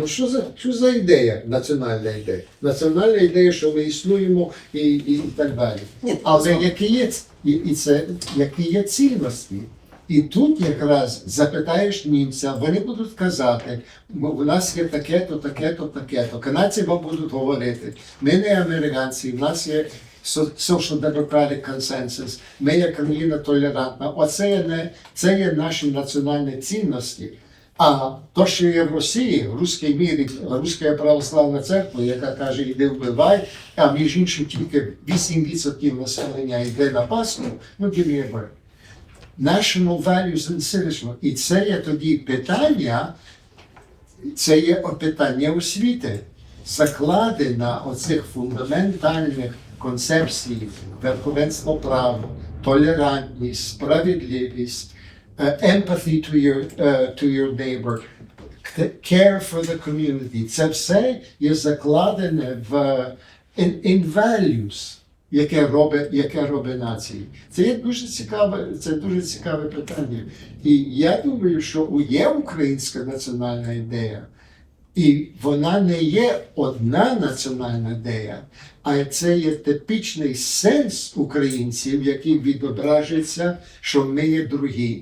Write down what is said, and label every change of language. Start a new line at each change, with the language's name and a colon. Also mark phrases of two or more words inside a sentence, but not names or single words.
Ukrainian: Що за ідея, національна ідея? Національна ідея, що ми існуємо і так далі. Але які є цінності? І тут якраз запитаєш німця, вони будуть казати, у нас є таке-то, таке-то, таке-то. Канадці вам будуть говорити, ми не американці, у нас є
English: social democratic consensus,
Ukrainian: ми є країна толерантна. Це є наші національні цінності. А то, що є в Росії, в руській мірі, Руська православна церква, яка каже, іди вбивай, а між іншим тільки 8% населення йде на Пасху,
English: give me a break. National values and citizenship.
Ukrainian: І це є тоді питання, це є питання освіти, закладена оцих фундаментальних концепцій, верховенство права, толерантність, справедливість,
English: empathy to your neighbor, care for the community.
Ukrainian: Це все є закладене
English: in values,
Ukrainian: яке робить нації. Це є дуже цікаве питання. І я думаю, що є українська національна ідея, І вона не є одна національна ідея, а це є типічний сенс українців, який відображується, що ми є другі.